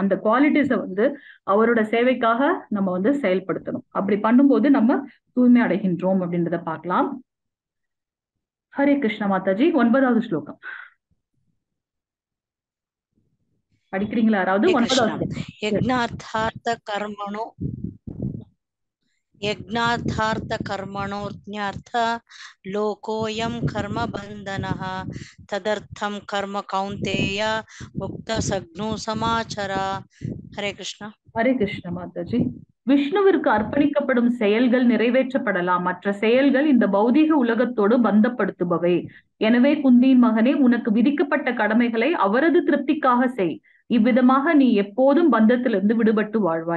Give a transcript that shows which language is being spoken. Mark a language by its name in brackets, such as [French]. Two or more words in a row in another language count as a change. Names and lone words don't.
[Tamil] அந்த குவாலிட்டிஸை வந்து அவரோட சேவைக்காக நம்ம வந்து செயல்படுத்தணும். அப்படி பண்ணும்போது நம்ம தூய்மை அடைகின்றோம் அப்படின்றத பார்க்கலாம். ஹரே கிருஷ்ண மாதாஜி. 9வது ஸ்லோகம் படிக்கிறீங்களா யாராவது? 9வது. [Sanskrit] यज्ञार्थार्थ कर्मणोऽन्यर्थ लोकोऽयं कर्म बन्धनः तदर्थं कर्म कौन्तेय मुक्तसग्नो समाचर. हरे कृष्ण. [Tamil] ஹரே கிருஷ்ண மாதாஜி. விஷ்ணுவிற்கு அர்ப்பணிக்கப்படும் செயல்கள் நிறைவேற்றப்படலாம், மற்ற செயல்கள் இந்த பௌதீக உலகத்தோடு பந்தப்படுத்துபவை. எனவே குந்தியின் மகனே, உனக்கு விதிக்கப்பட்ட கடமைகளை அவரது திருப்திக்காக செய். இவ்விதமாக நீ எப்போதும் பந்தத்திலிருந்து விடுபட்டு வாழ்வாய்.